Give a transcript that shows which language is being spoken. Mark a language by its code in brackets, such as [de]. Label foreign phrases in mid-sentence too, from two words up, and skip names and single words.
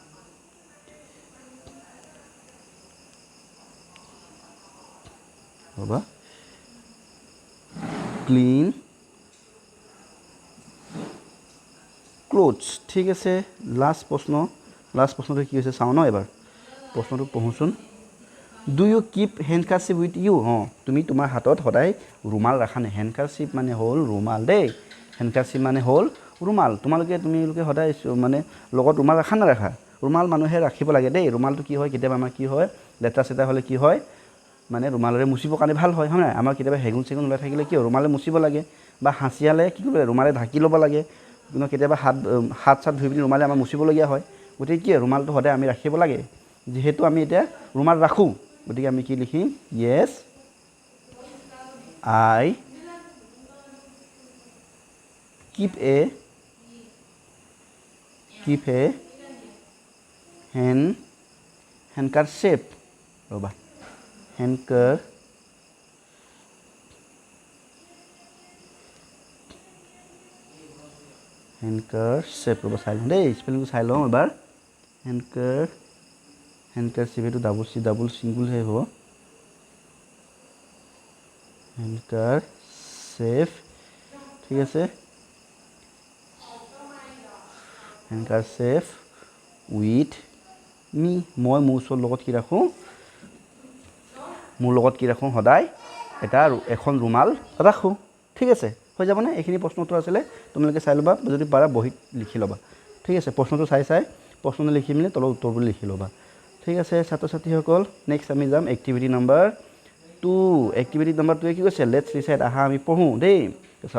[as] ৰ'বা [en] clean cloths [as] ঠিক আছে লাষ্ট প্ৰশ্নটো কি হৈছে চাওঁ ন এবাৰ প্ৰশ্নটো পঢ়োচোন [en] do you keep handkerchief with you [as] তুমি তোমাৰ হাতত সদায় ৰুমাল ৰাখা নে হেণ্ডকাৰচিপ মানে হ'ল ৰুমাল দেই হেণ্ডকাৰচিপ মানে হ'ল ৰুমাল তোমালোকে সদায় মানে লগত ৰুমাল ৰাখা নাৰাখা ৰুমাল মানুহে ৰাখিব লাগে দেই ৰুমালটো কি হয় কেতিয়াবা আমাৰ কি হয় লেতেৰা চেতেৰা হ'লে কি হয় মানে ৰুমালেৰে মুচিবৰ কাৰণে ভাল হয় হয় নাই আমাৰ কেতিয়াবা হেগুন চেগুন ওলাই থাকিলে কি ৰুমালে মুচিব লাগে বা হাঁচিয়ালে কি কৰিব লাগে ৰুমালে ঢাকি ল'ব লাগে কিন্তু কেতিয়াবা হাত চাত ধুই পিনি ৰুমালে আমাৰ মুচিবলগীয়া হয় গতিকে কি ৰুমালটো সদায় আমি ৰাখিব লাগে যিহেতু আমি এতিয়া ৰুমাল ৰাখোঁ গতিকে আমি কি লিখিম য়েছ [en] I keep a handkerchief [as] ৰ'বা handkerchief ৰ'বা চাই লওঁ দেই স্পেলিংটো চাই লওঁ এবাৰ handkerchief এইটো ডাবল চিংগুলহে হ'ব handkerchief ঠিক আছে [en] handkerchief with me [as] মই মোৰ ওচৰৰ লগত কি ৰাখোঁ সদায় এখন ৰুমাল ৰাখোঁ ঠিক আছে হৈ যাবনে এইখিনি প্ৰশ্ন উত্তৰ আছিলে তোমালোকে চাই ল'বা যদি পাৰা বহীত লিখি ল'বা ঠিক আছে প্ৰশ্নটো চাই প্ৰশ্নটো লিখি মেলি তলত উত্তৰবোৰ লিখি ল'বা ঠিক আছে ছাত্ৰ ছাত্ৰীসকল নেক্সট আমি যাম [en] activity number 2 activity number 2 [as] কি কৈছে [en] let's recite [as] আহা আমি পঢ়োঁ দেই চোৱা